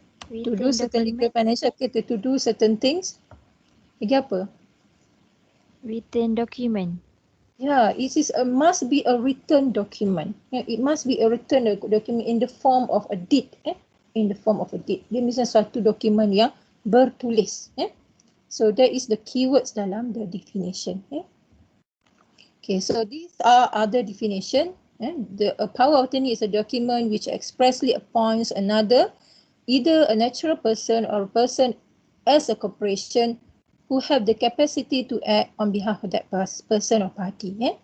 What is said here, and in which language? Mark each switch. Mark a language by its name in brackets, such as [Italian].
[English] To do certain legal, financial, okay, to do certain things. [Malay] Lagi apa? [English] Written document. Yeah, it is must be a written document. Yeah, it must be a written document in the form of a deed. In the form of a deed. [Malay] Dia misalnya suatu dokumen yang bertulis. [English] So that is the keywords dalam the definition. Okay, so these are other definition. A power of attorney is a document which expressly appoints another, either a natural person or a person as a corporation, who have the capacity to act on behalf of that person or party.